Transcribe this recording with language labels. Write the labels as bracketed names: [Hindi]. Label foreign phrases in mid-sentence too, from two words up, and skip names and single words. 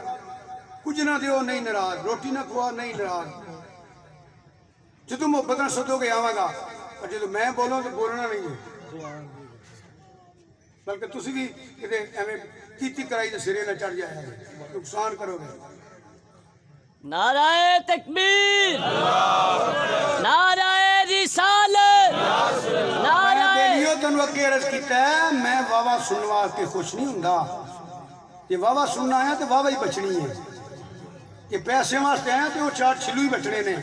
[Punjabi] ਕੁਝ ਨਾ ਦਿਓ ਨਹੀਂ ਨਾਰਾਜ਼, ਰੋਟੀ ਨਾ ਖਵਾ ਨਹੀਂ ਨਾਰਾਜ਼, ਜਦੋਂ ਮੁਹੱਬਤ ਨਾਲ ਸਦੋਗੇ ਆਵਾਂਗਾ, ਪਰ ਜਦੋਂ ਮੈਂ ਬੋਲਾਂ ਤਾਂ ਬੋਲਣਾ ਨਹੀਂ ਹੈ। ਬਲਕਿ ਤੁਸੀਂ ਵੀ ਕਿਤੇ ਐਵੇਂ ਕੀਤੀ ਕਰਾਈ ਦੇ ਸਿਰੇ ਨਾਲ ਚੜ ਜਾਇਆ, ਨੁਕਸਾਨ ਕਰੋਗੇ। [Urdu] نعرۂ تکبیر، نعرۂ رسالت، نعرۂ [Punjabi] ਬੇਲੀਓ ਤੈਨੂੰ ਅੱਗੇ ਅਰਜ਼ ਕੀਤਾ ਹੈ, ਮੈਂ ਵਾਵਾ ਸੁਣਨ ਵਾਸਤੇ ਖੁਸ਼ ਨਹੀਂ ਹੁੰਦਾ, ਜੇ ਵਾਵਾ ਸੁਣਨਾ ਆਇਆ ਤੋ ਵਾਵਾ ਹੀ ਬਚਣੀ ਹੈ, ਜੇ ਪੈਸੇ ਵਾਸਤੇ ਆਇਆ ਤੋ ਉਹ ਚਾਰ ਛਿੱਲੂ ਹੀ ਬਚਣੇ ਨੇ।